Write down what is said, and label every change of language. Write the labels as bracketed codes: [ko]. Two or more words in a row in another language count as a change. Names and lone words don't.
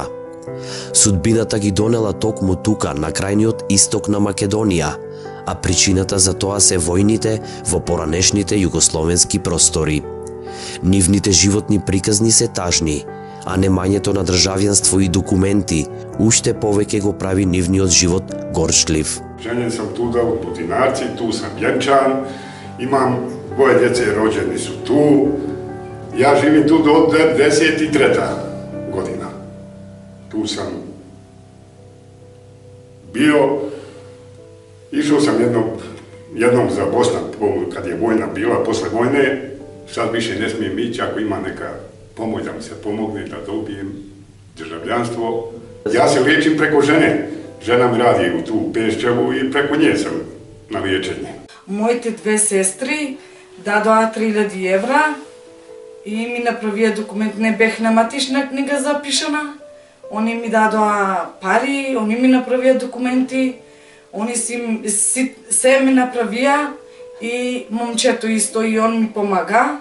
[mk] Судбината ги донела токму тука, на крајниот исток на Македонија, а причината за тоа се војните во поранешните југословенски простори. Нивните животни приказни се тажни, а немањето на државјанство и документи уште повеќе го прави нивниот живот горчлив. [bs] Ženjen sam tuda u Budinarci, tu sam vjenčan, imam dvoje djece rođeni su tu. Ja živim tu do 93. godina. Tu sam bio, išao sam jednom za Bosna, kad je vojna bila, posle vojne, sad više ne smijem ići, ako ima neka pomoć da mi se pomogne da dobijem državljanstvo. Ja se liječim preko žene. Žena mi radi u tu Peščevu [mk] и преку [bs] nje sam na liječenje. [mk] Моите две сестри дадоа 3000 евра и ми направија документ, не бех на матична книга запишана. Они ми дадоа пари, они ми направија документи, они се ми направија и момчето исто и он ми помага.